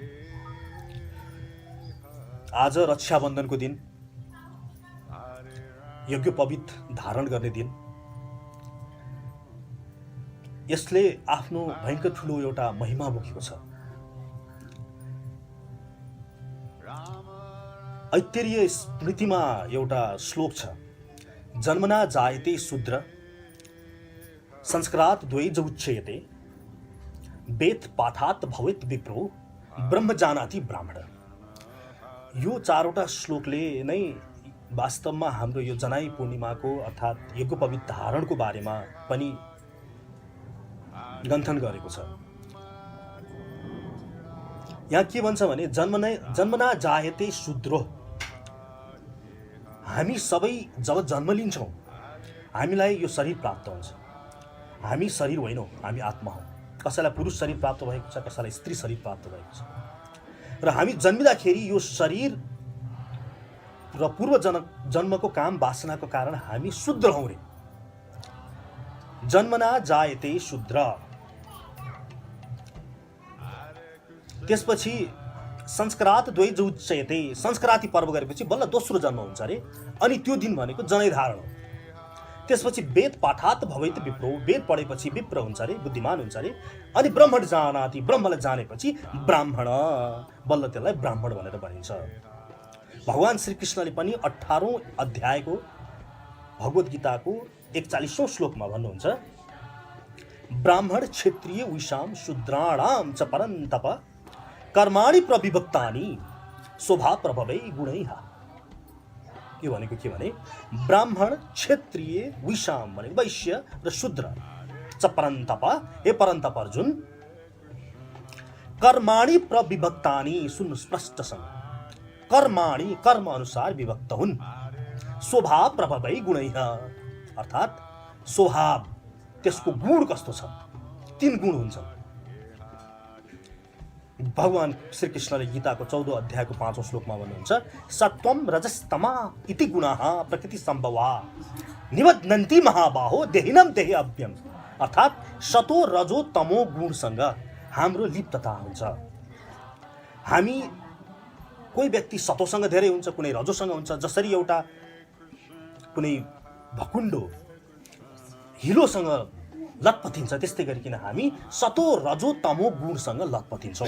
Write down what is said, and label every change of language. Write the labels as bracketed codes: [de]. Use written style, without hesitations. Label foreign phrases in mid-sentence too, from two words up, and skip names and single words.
[ne] आज रक्षाबन्धनको दिन, यज्ञोपवीत धारण गर्ने दिन। यसले आफ्नो भयङ्कर ठुलो एउटा महिमा बोकेको छ। ऐत्तरीय स्मृतिमा एउटा श्लोक छ, [sa] जन्मना जायते शूद्र संस्कारात् द्वैज उच्यते वेद पाठात् भवेत् विप्रो ब्रह्म जानाति ब्राह्मण। [ne] यो चारवटा श्लोकले नै वास्तवमा हाम्रो यो जनाई पूर्णिमाको अर्थात् यज्ञोपवीत धारणको बारेमा पनि गन्थन गरेको छ। यहाँ के भन्छ भने [sa] जन्मना जायते शूद्रो। [ne] हामी सबै जब जन्म लिन्छौँ हामीलाई यो शरीर प्राप्त हुन्छ। हामी शरीर होइनौँ, हामी आत्मा हौँ। कसैलाई पुरुष शरीर प्राप्त भएको छ, कसैलाई स्त्री शरीर प्राप्त भएको छ। र हामी जन्मिँदाखेरि यो शरीर र पूर्व जन्मको काम वासनाको कारण हामी शूद्र हौँ रे। [sa] जन्मना जायते शूद्र। त्यसपछि संस्कारात् द्वैज उच्यते। [ne] संस्काराति पर्व गरेपछि बल्ल दोस्रो जन्म हुन्छ अरे। अनि त्यो दिन भनेको जनै धारण हो। [sa] त्यसपछि वेद पाठात् भवेत् विप्रो। [ne] वेद पढेपछि विप्र हुन्छ अरे, बुद्धिमान हुन्छ अरे। अनि [sa] ब्रह्मण जानाति। [ne] ब्रह्मलाई जानेपछि ब्राह्मण। बल्ल त्यसलाई ब्राह्मण भनेर भनिन्छ। भगवान श्रीकृष्णले पनि 18औं अध्यायको भगवद् गीताको 41औं श्लोकमा भन्नुहुन्छ, [sa] ब्राह्मण क्षत्रिय विषाम शूद्राणाम च परन्तप कर्माणि प्रविभक्तानि स्वभाव प्रभवै गुणैः। [ne] यो भनेको के भने [sa] ब्राह्मण क्षत्रिय विषाम [ne] भनेको वैश्य र शूद्र [sa] च परन्तप, [ne] हे परन्तप अर्जुन, [sa] कर्माणि प्रविभक्तानि। [ne] सुन्नु स्पष्टसँग, कर्माणि कर्म अनुसार विभक्त हुन्। [sa] स्वभाव प्रभवै गुणैः [ne] अर्थात् स्वभाव, त्यसको गुण कस्तो छ, 3 गुण हुन्छन्। भगवान श्रीकृष्णले गीताको 14औं अध्यायको 5औं श्लोकमा भन्नुहुन्छ, [sa] सत्वम रजस्तमा इति गुणाः प्रकृति सम्भवा निबध्नन्ति महाबाहो देहिनम देहि अभ्यम। [ne] अर्थात् सतो रजो तमो गुणसँग हाम्रो लिप्तता हुन्छ। हामी कोही व्यक्ति सतोसँग धेरै हुन्छ, कुनै रजोसँग हुन्छ। जसरी एउटा कुनै भकुण्डो हिलोसँग लतपतिन्छ, त्यस्तै गरिकन हामी सतो रजो तमो गुणसँग लतपतिन्छौँ।